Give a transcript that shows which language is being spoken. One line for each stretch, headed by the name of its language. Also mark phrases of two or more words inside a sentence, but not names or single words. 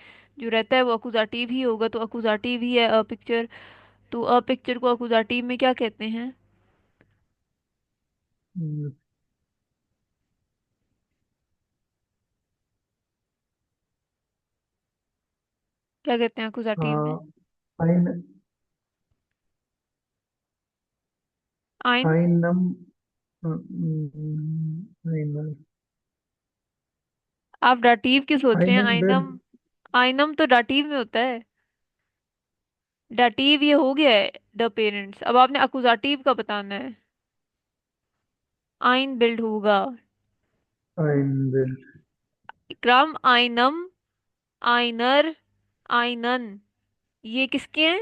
Hindi: जो रहता है वो अकुजाटिव ही होगा, तो अकुजाटिव ही है
English: a picture.
Hindi: तो
English: a picture
Hindi: को अकुजाटिव में क्या कहते हैं? क्या कहते हैं अकुजाटिव में? Ein, आइन। einem, einem, आप डाटिव की सोच रहे हैं, einem आइनम। Bild. आइनम तो डाटिव में होता है। डाटिव ये हो गया है
English: the parents.
Hindi: अब आपने अकुजाटिव का बताना है।
German: ein Bild
Hindi: होगा।
German: Ein Bild.
Hindi: इकराम,
German: einem, einer, einen,
Hindi: ये किसके हैं?